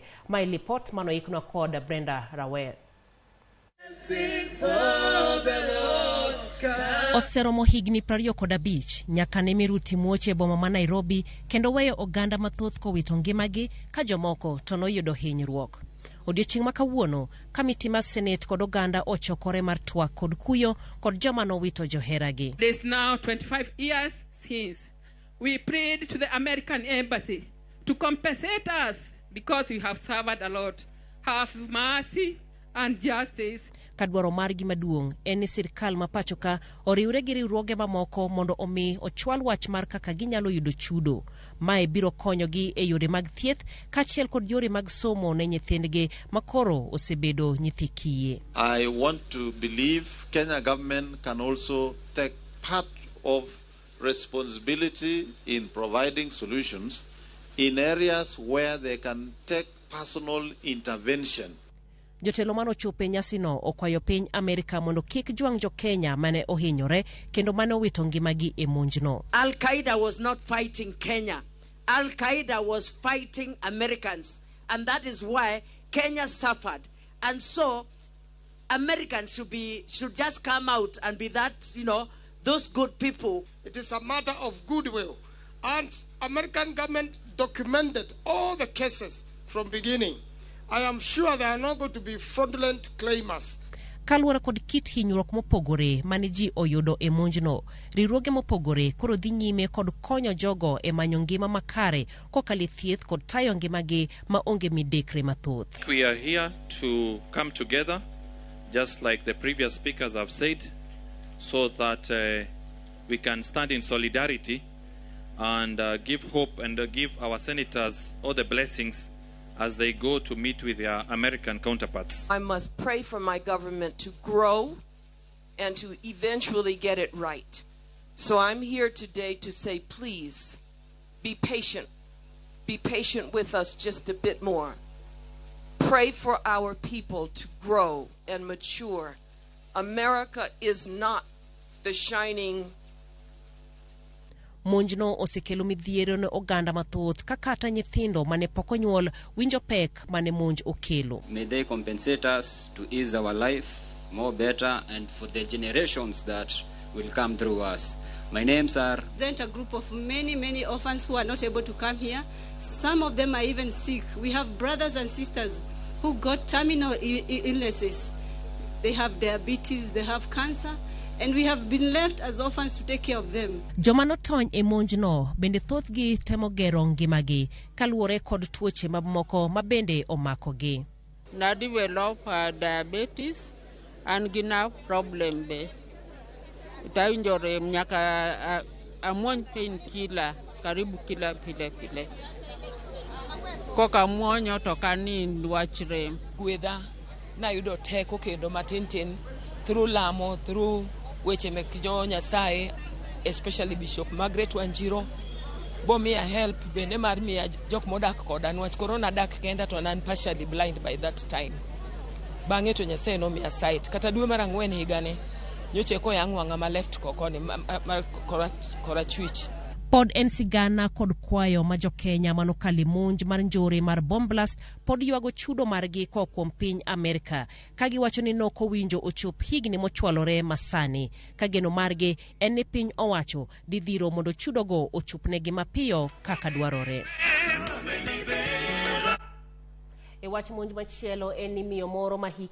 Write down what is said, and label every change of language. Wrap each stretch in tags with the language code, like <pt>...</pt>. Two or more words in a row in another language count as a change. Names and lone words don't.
<luo>Mai lipot manoikno kod Brenda Rawer. Oseromo higni 25 nyaka ne miruti muoch e boma ma Nairobi kendo weyo oganda mathoth kowito ngimagi ka jomoko to noyudo hinyruok. Odiochieng' ma kawuono kamiti mar Senate kod oganda ochokore mar twak kod kuyo kod joma nowito joheragi.</luo> <en>It is now 25 years since we prayed to the American embassy to compensate us because we have suffered a lot. Have mercy and justice.</en> <luo>Kadwaro margi maduong' en ni sirkal ma pachoka oriwre gi riwruoge mamoko mondo omi ochwal wach mar kaka ginyalo yudo chudo. Mae biro konyogi e yore mag thieth kaachiel kod yore mag somo ne nyithindgi makoro osebedo nyithi kiye.</luo> <en>I want to believe Kenya government can also take part of responsibility in providing solutions in areas where they can take personal intervention.</en> <luo>Jotelo mano chope nyasino okwayo piny Amerika mondo kik jwang jo Kenya mane ohinyore kendo mane owito ngimagi e monjno.</luo> <en>Al-Qaeda was not fighting Kenya. Al-Qaeda was fighting Americans, and that is why Kenya suffered. And so Americans should just come out and be that, those good people. It is a matter of goodwill, and American government documented all the cases from beginning. I am sure there are not going to be fraudulent claimers.</en> <luo>Kaluwore kod kit hinyruok mopogore mane ji oyudo e monjno, riwruoge mopogore koro dhi nyime kod konyo jogo e manyo ngima makare kokalo thieth kod tayo ngimagi ma onge midekre mathoth.</luo> <en>We are here to come together, just like the previous speakers have said, so that we can stand in solidarity and give hope and give our senators all the blessings as they go to meet with their American counterparts. I must pray for my government to grow and to eventually get it right. So I'm here today to say, please, be patient. Be patient with us just a bit more. Pray for our people to grow and mature. America is not the shining.</en> <luo>Monjno osekelo midhiero ne oganda mathoth kakata nyithindo mane pok onyuol winjo pek mane monj okelo.</luo> <en>May they compensate us to ease our life more better and for the generations that will come through us. My names are... A group of many orphans who are not able to come here. Some of them are even sick. We have brothers and sisters who got terminal illnesses. They have diabetes, they have cancer. And we have been left as orphans to take care of them.</en> <luo>Joma notony e monjno bende thothgi temo gero ngimagi kaluwore kod tuoche mamoko ma bende omakogi. Na</luo> <en>develop diabetes and</en> <luo>gina problem be. Itainjore nyaka amuony pain</luo> <sw>kila karibu kila</sw> <luo>pile. Koka muonyo to kanin wachre. Gwedha na yudo teko kendo matin through lamo, through weche mek jo Nyasaye, especially Bishop Margaret Wanjiro. Bo miya help bende mar miya jok modak koda nwach corona dak kenda to nan</luo> <en>partially blind by that time.</en> <luo>Bang'e to Nyasaye no miya sight. Kata dwe mar 4 higane nyoche ko yang'wanga ma left kokoni kora chwich. Pod en sigana kod kwayo ma jo Kenya manokali monj mar njore mar</luo> <en>bomb blast</en> <luo>pod ywago chudo margi ko kuom piny Amerika kagi wacho ni noko winjo ochop higni mochwalore masani kageno margi en ni piny owacho didhiro mondo chudo go ochupnegi mapiyo kaka dwarore. E wach monj machielo en ni miyo moro ma hike</luo>